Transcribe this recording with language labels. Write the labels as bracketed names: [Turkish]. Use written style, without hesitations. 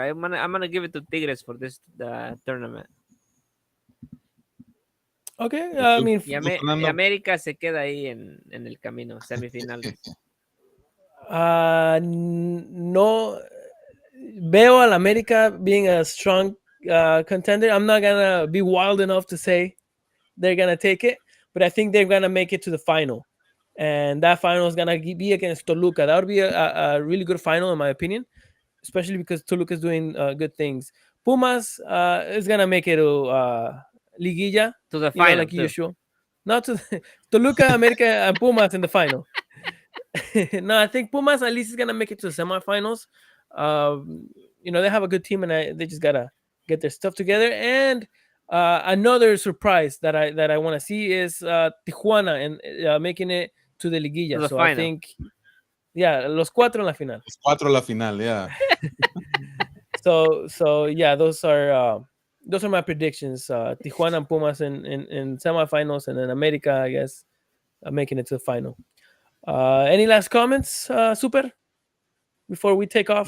[English] I'm gonna give it to Tigres for this tournament. Okay, I mean, [Spanish] Y América se queda ahí en el camino, semifinales. no veo al America being a strong contender. [English] I'm not gonna be wild enough to say they're gonna take it, but I think they're gonna make it to the final, and that final is gonna be against Toluca. That would be a really good final, in my opinion, especially because Toluca is doing good things. Pumas is gonna make it to Liguilla, to the final, like usual. Not to Toluca, America, and Pumas in the final. No, I think Pumas at least is gonna make it to the semifinals. They have a good team, and they just gotta get their stuff together. And another surprise that I want to see is Tijuana and making it to the Liguilla. To the so final. [Spanish] I think, yeah, los cuatro en la final. Los cuatro la final, yeah. [English] So yeah, those are my predictions. Tijuana and Pumas in semifinals, and then America, I guess, making it to the final. Any last comments, Super, before we take off?